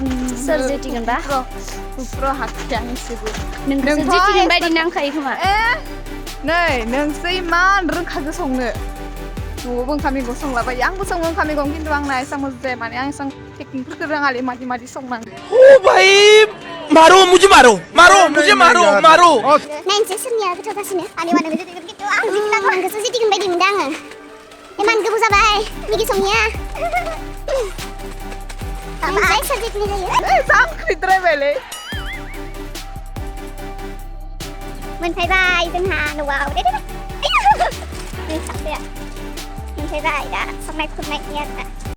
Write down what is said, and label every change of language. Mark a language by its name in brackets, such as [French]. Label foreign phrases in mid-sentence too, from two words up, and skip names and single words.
[Bodo] सोर जितिगोनबा उफ्र' हाखाया आं एसेबो नोंसो जितिगोन बायदि नांखायो खोमा नै नोंसो इमान रोंखागो संनो न'आवबो ओंखाम मैगं संलाबायो आंबो सङो ओंखाम मैगं खिन्थु आंना एसां मोजां जाया माने आं एसां टेकनिकफोरखौ रोङालै मादि संनांगौ [Hindi] ओ भाई मारो मुझे मारो [Bodo] नायनोसै सोरनिया गोथाव जासिनो आलिवानो जितिगोन खिन्थु आं जितिनांगौ आंखौसो जितिगोन बायदि मोनदों आङो इमान गोबाव जाबाय मिगि संनिया ओमफ्राय सोर जितिनाय जायो जांख्रिद्रायबायलै मोनफैबाय जोंहा न'आव दे मोनफैबाय दा संनाय खुरनायनि आरो